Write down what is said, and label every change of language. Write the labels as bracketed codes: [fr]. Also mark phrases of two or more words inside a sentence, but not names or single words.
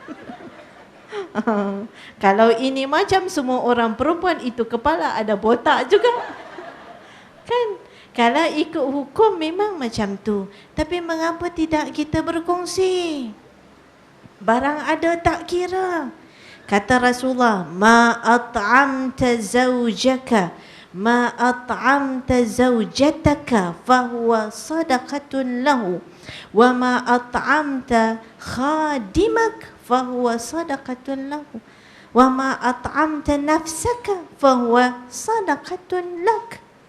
[ms] Kalau ini macam semua orang perempuan, itu kepala ada botak juga. Kan? Kalau ikut hukum memang macam tu. Tapi mengapa tidak kita berkongsi? Barang ada tak kira. Kata Rasulullah, [ar] ما أطعمت زوجك ما أطعمت زوجتك فهو صدقة له وما أطعمت خادمك فهو صدقة له وما أطعمت نفسك فهو صدقة لك.